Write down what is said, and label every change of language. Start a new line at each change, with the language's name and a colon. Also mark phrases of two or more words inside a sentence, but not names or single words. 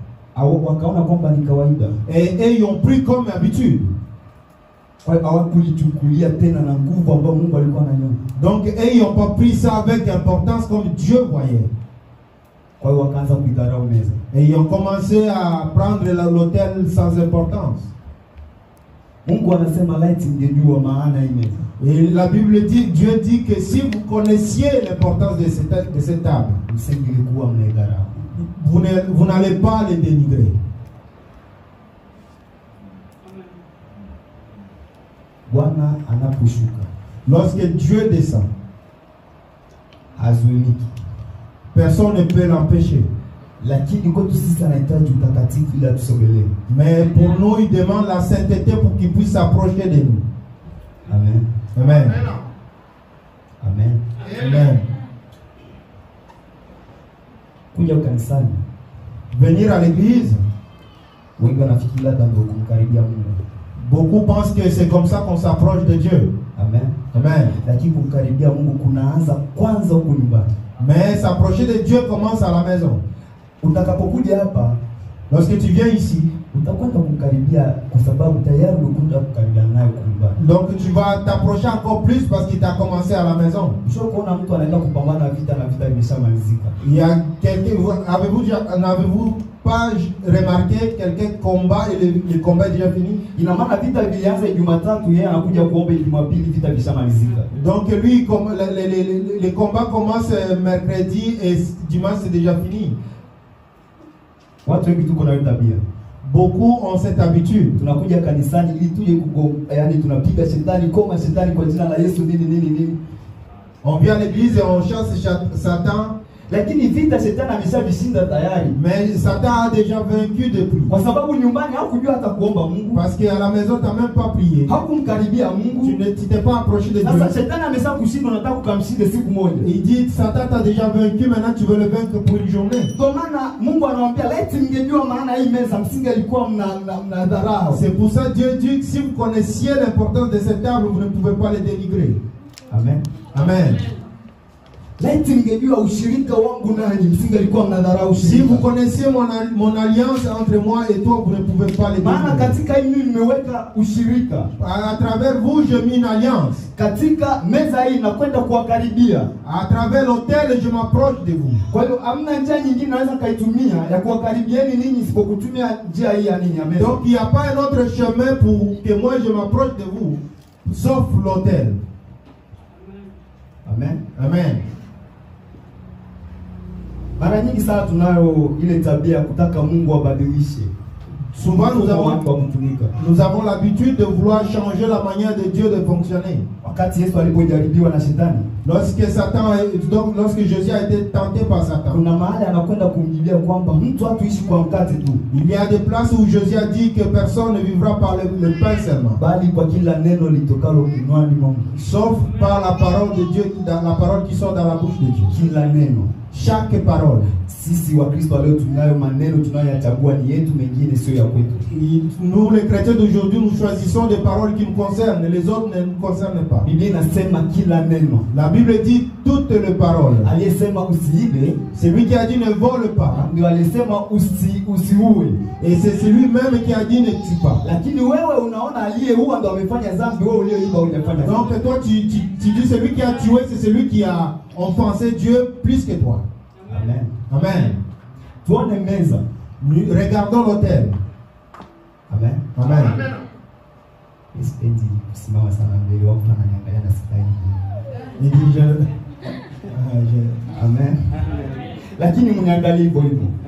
Swahili: Au wakaona kwamba ni kawaida.
French: Et ils ont pris comme habitude.
Swahili: Kwa hiyo hawakulichukulia tena na nguvu ambayo Mungu alikuwa ananyona.
French: Donc ils n'ont pas pris ça avec importance comme Dieu voyait.
Swahili: Kwa hiyo wakaanza kuidharau meza.
French: Et ils ont commencé à prendre l'autel sans importance.
Swahili: Mungu anasema laiti mngejua maana hii meza.
French: Et la Bible dit, Dieu dit que si vous connaissiez l'importance de cette table,
Swahili: Msingilikuwa mnaidharau.
French: vous n'allez pas les dénigrer.
Swahili: Bwana anaposhuka,
French: Lorsque Dieu descend,
Swahili: hazuiliki.
French: personne ne peut l'empêcher.
Swahili: Lakini kwetu sisi anahitaji utakatifu ili atusogelee.
French: Mais pour nous, il demande la sainteté pour qu'il puisse s'approcher de nous.
Swahili: Amen.
French: Amen.
Swahili: Amen.
French: Amen.
Swahili: Kuja kanisani,
French: Venir à l'église,
Swahili: wengi wanafikiri labda ndio kumkaribia Mungu.
French: beaucoup pensent que c'est comme ça qu'on s'approche de Dieu.
Swahili: Amen.
French: Amen.
Swahili: Lakini kumkaribia Mungu kunaanza kwanza huko nyumbani.
French: Mais s'approcher de Dieu commence à la maison.
Swahili: Utakapokuja hapa,
French: Lorsque tu viens ici,
Swahili: utakwenda kumkaribia kwa sababu tayari umekwenda kukaribiana naye kwa nyumbani.
French: donc tu vas t'approcher encore plus parce qu'il t'a commencé à la maison.
Swahili: Sio kuona mtu anaenda kupambana vita na vita imeshamalizika.
French: Il y a quelqu'un, n'avez-vous pas remarqué quelqu'un combat et le combat est déjà fini?
Swahili: Ina maana vita vilianza Jumatatu, yeye anakuja kuomba Jumapili vita vishamalizika.
French: Donc lui, comme les combats commencent mercredi et dimanche c'est déjà fini.
Swahili: Watu wengi tuko na hiyo tabia.
French: Beaucoup ont cette habitude.
Swahili: Tunakuja kanisani ili tuje yani tunapiga shetani koma shetani kwa jina la Yesu nini.
French: On vient à l'église et on chasse Satan.
Swahili: Lakini vita shetani ameshavishinda tayari.
French: Mais Satan a déjà vaincu depuis.
Swahili: Kwa sababu nyumbani hakujua hata kuomba Mungu.
French: Parce qu'à la maison tu n'as même pas prié.
Swahili: Hakumkaribia Mungu.
French: Tu t'es pas approché de Dieu.
Swahili: Sasa shetani ameshakushinda, unataka kukamshinda siku moja.
French: Il dit Satan t'a déjà vaincu, maintenant tu veux le vaincre pour une journée.
Swahili: Kwa maana Mungu anawaambia laiti mngejua maana hii meza msingelikuwa mnadharau.
French: C'est pour ça Dieu dit que si vous connaissiez l'importance de cette table, vous ne pouvez pas les dénigrer.
Swahili: Amen.
French: Amen.
Swahili: Laiti mngejua ushirika wangu nanyi msingelikuwa mnadharau
French: Si
Swahili: ushirika.
French: vous connaissiez mon alliance entre moi et toi, vous ne pouvez pas les
Swahili: Maana
French: dénigrer.
Swahili: katika hii mimi nimeweka ushirika.
French: À travers vous, j'ai mis une alliance.
Swahili: Katika meza hii nakwenda kuwakaribia.
French: À travers l'autel, je m'approche de vous.
Swahili: Kwa hiyo hamna njia nyingine naweza kaitumia ya kuwakaribieni ninyi isipokutumia njia hii ya nini ya meza.
French: Donc il n'y a pas un autre chemin pour que moi je m'approche de vous, sauf l'autel.
Swahili: Amen.
French: Amen.
Swahili: Mara nyingi sana tunayo ile tabia ya kutaka Mungu abadilishe.
French: Souvent nous avons l'habitude de vouloir changer la manière de Dieu de fonctionner.
Swahili: Wakati Yesu alipojaribiwa na shetani,
French: lorsque Jésus a été tenté par Satan,
Swahili: kuna mahali anakwenda kumjibia kwamba mtu hatuishi kwa mkate tu,
French: il y a des places où Jésus a dit que personne ne vivra par le pain seulement,
Swahili: bali kwa kila neno litokalo kinywani mwa Mungu,
French: sauf par la parole de Dieu, dans la parole qui sort dans la bouche de Dieu.
Swahili: Kila neno.
French: Chaque parole.
Swahili: Sisi wa Kristo leo tunayo maneno tunayoyachagua ni yetu, mengine sio ya kwetu.
French: Nous les chrétiens d'aujourd'hui nous choisissons des paroles qui nous concernent, les autres ne nous concernent pas.
Swahili: Biblia inasema kila neno.
French: La Bible dit toutes les paroles.
Swahili: Aliyesema usiibe,
French: celui qui a dit ne vole pas,
Swahili: ndio alisema usiue.
French: Et c'est celui-même qui a dit ne tue pas.
Swahili: Lakini wewe unaona aliyeua ndio amefanya dhambi, wewe uliyeiba hujafanya.
French: Donc toi tu dis celui qui a tué c'est celui qui a offensé Dieu plus que toi.
Swahili: Amen.
French: Amen.
Swahili: Tuone meza.
French: Regardons l'autel.
Swahili: Amen.
French: Amen.
Swahili: Sipendi kusimama sana mbele wako na niangalia na sikai. Amen. Lakini mniangalie hivyo hivyo.